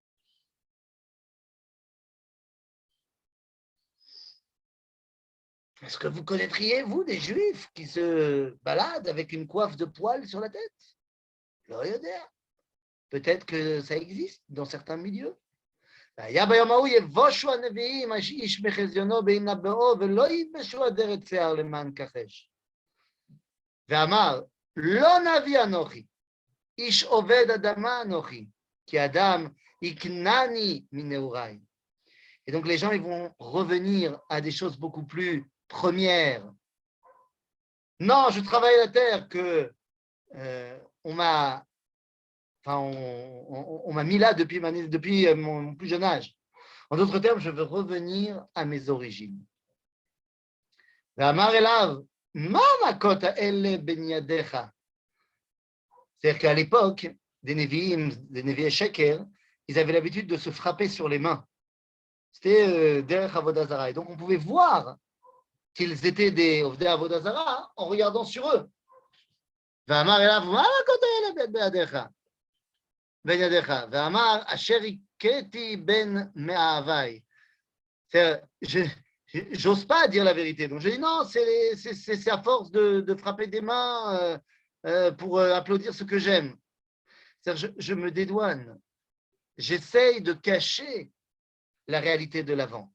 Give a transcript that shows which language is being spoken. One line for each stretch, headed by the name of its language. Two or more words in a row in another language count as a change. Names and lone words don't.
French: Est-ce que vous connaîtriez, vous, des juifs qui se baladent avec une coiffe de poils sur la tête? Peut-être que ça existe dans certains milieux.
Hebrew: היה ביום ההוא יבושו הנביאים איש מחזיונו בהינבאו ולא ילבשו אדרת שיער למען כחש. ואמר לא נביא אנוכי איש עובד אדמה אנוכי כי אדם יקנני מנעוריי.
French: Et donc les gens ils vont revenir à des choses beaucoup plus premières. Non, je travaille la terre que on m'a mis là depuis mon plus jeune âge. En d'autres termes, je veux revenir à mes origines. C'est-à-dire qu'à l'époque des
Hebrew: נביאים שקר,
French: ils avaient l'habitude de se frapper sur les mains. C'était
Hebrew: דרך עבודה זרה.
French: Et donc, on pouvait voir qu'ils étaient des
Hebrew: עובדי עבודה זרה
French: en regardant sur eux.
Hebrew: ואמר אליו, מה מכות האלה בידיך? בין ידיך? ואמר, אשר הכיתי בין מאהביי.
French: J'ose pas dire la vérité. Donc, je dis non, c'est à force de frapper des mains pour applaudir ce que j'aime. Je me dédouane. J'essaye de cacher la réalité de l'avant.